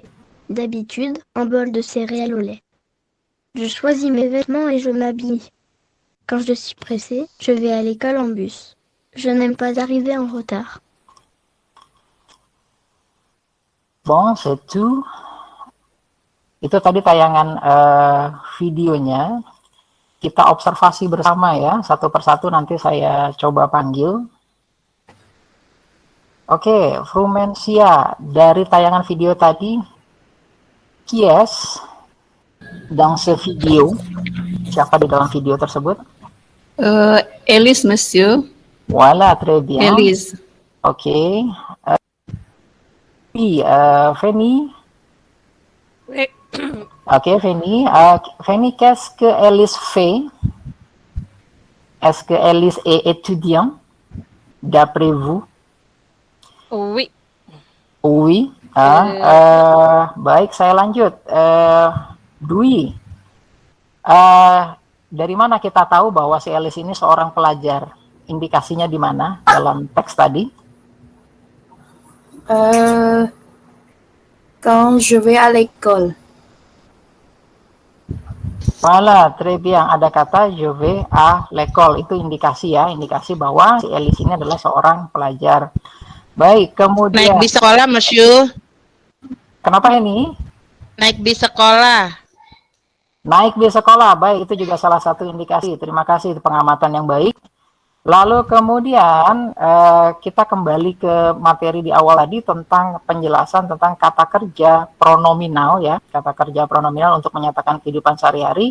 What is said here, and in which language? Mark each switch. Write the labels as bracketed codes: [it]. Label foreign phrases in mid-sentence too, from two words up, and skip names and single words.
[fr] D'habitude, un bol de céréales au lait. Je choisis mes vêtements et je m'habille. Quand je suis pressée, je vais à l'école en bus. Je n'aime pas arriver en retard. Bon, c'est tout. [id] Itu tadi tayangan videonya. Kita observasi bersama ya, satu persatu nanti saya coba panggil. Oke, Frumensia, dari tayangan video tadi, [fr] qui est dans ce video? [id] Siapa di dalam video tersebut? [fr] Élise, Monsieur. Voilà, très bien. Élise. Oke. Puis, Fanny. Oui. Ok, Fanny. Fanny, qu'est-ce que Élise fait? Est-ce que Élise est étudiant, d'après vous? Oui. Oui. [id] Baik, saya lanjut. Dwi. Dari mana kita tahu bahwa si Élise ini seorang pelajar? Indikasinya di mana dalam teks tadi? [fr] Quand je vais à l'école. Voilà, très bien. [id] Ada kata [fr] je vais à l'école. [id] Itu indikasi ya, indikasi bahwa si Elise ini adalah seorang pelajar. Baik, Naik kemudian di sekolah, Monsieur. kenapa ini? Naik di sekolah. Naik di sekolah, baik, itu juga salah satu indikasi. Terima kasih, itu pengamatan yang baik. Lalu kemudian kita kembali ke materi di awal tadi tentang penjelasan tentang kata kerja pronominal ya, kata kerja pronominal untuk menyatakan kehidupan sehari-hari.